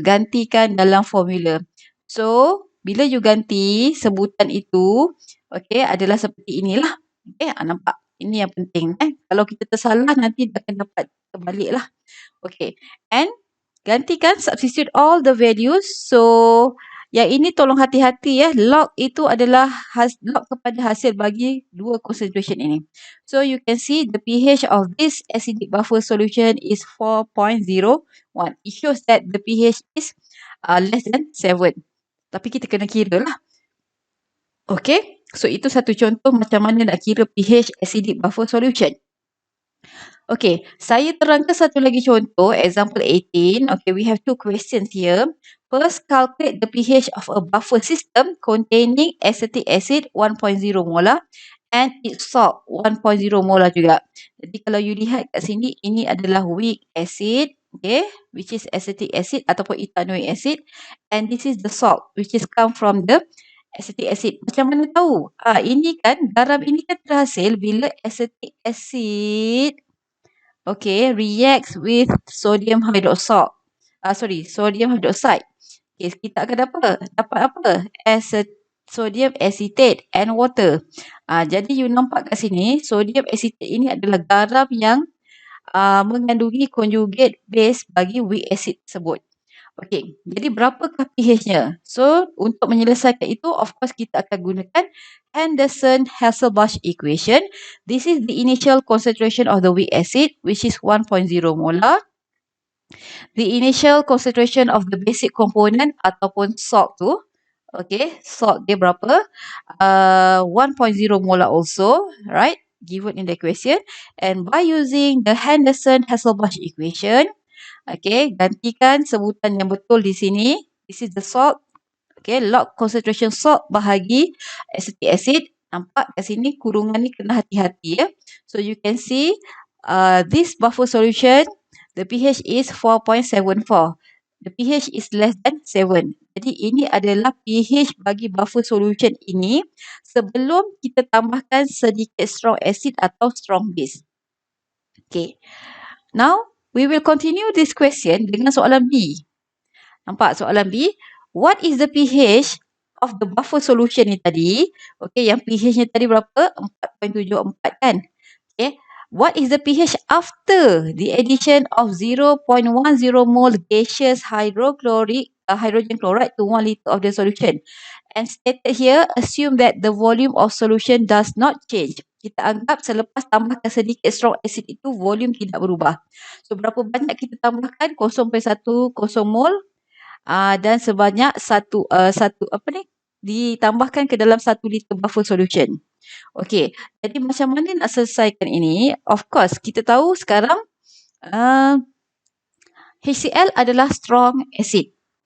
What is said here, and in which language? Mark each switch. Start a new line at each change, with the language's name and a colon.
Malay: Gantikan dalam formula. So, bila you ganti sebutan itu, okay, adalah seperti inilah. Okay, nampak? Ini yang penting. Kalau kita tersalah nanti akan dapat terbalik lah. Okay, and gantikan,
English: substitute all the values.
Malay: So, yang ini tolong hati-hati ya. Log itu adalah log kepada hasil bagi dua concentration ini.
English: So, you can see the pH of this acidic buffer solution is 4.01. It shows that the pH is less than 7.
Malay: Tapi kita kena kira lah. Okay. So, itu satu contoh macam mana nak kira pH acidic buffer solution.
English: Okay,
Malay: saya terangkan satu lagi contoh,
English: example 18. Okay, we have two questions here. First, calculate the pH of a buffer system containing acetic acid 1.0 molar and its salt 1.0 molar juga.
Malay: Jadi kalau you lihat kat sini, ini adalah
English: weak acid, okay, which is acetic acid ataupun ethanoic acid, and this is the salt which is come from the acetic acid.
Malay: Macam mana tahu? Ini kan garam ini kan terhasil bila
English: acetic acid, okay, reacts with sodium hydroxide. Sodium hydroxide.
Malay: Okay, kita akan dapat apa?
English: Sodium acetate and water.
Malay: Jadi you nampak kat sini, sodium acetate ini adalah garam yang mengandungi conjugate base bagi weak acid tersebut. Okey, jadi berapakah pH-nya? So, untuk menyelesaikan itu, of course, kita akan gunakan Henderson-Hasselbalch equation.
English: This is the initial concentration of the weak acid, which is 1.0 molar. The initial concentration of the basic component ataupun salt tu, okay, salt dia berapa? 1.0 molar also, right? Given in the equation. And by using the Henderson-Hasselbalch equation, okay,
Malay: gantikan sebutan yang betul di sini.
English: This is the salt. Okay, log concentration salt bahagi acetic acid.
Malay: Nampak kat sini kurungan ni kena hati-hati ya.
English: So you can see this buffer solution, the pH is 4.74. The pH is less than 7.
Malay: Jadi ini adalah pH bagi buffer solution ini sebelum kita tambahkan sedikit strong acid atau strong base.
English: Okay. Now, we will continue this question
Malay: dengan soalan B. Nampak soalan B?
English: What is the pH of the buffer solution ni tadi?
Malay: Okay, yang pH-nya tadi berapa? 4.74 kan? Okay.
English: What is the pH after the addition of 0.10 mole gaseous hydrogen chloride to 1 liter of the solution? And stated here, assume that the volume of solution does not change.
Malay: Kita anggap selepas tambahkan sedikit strong acid itu, volume tidak berubah. So, berapa banyak kita tambahkan? 0.10 mol dan sebanyak satu ditambahkan ke dalam 1 liter buffer solution. Okey, jadi macam mana nak selesaikan ini? Of course, kita tahu sekarang HCl adalah strong acid.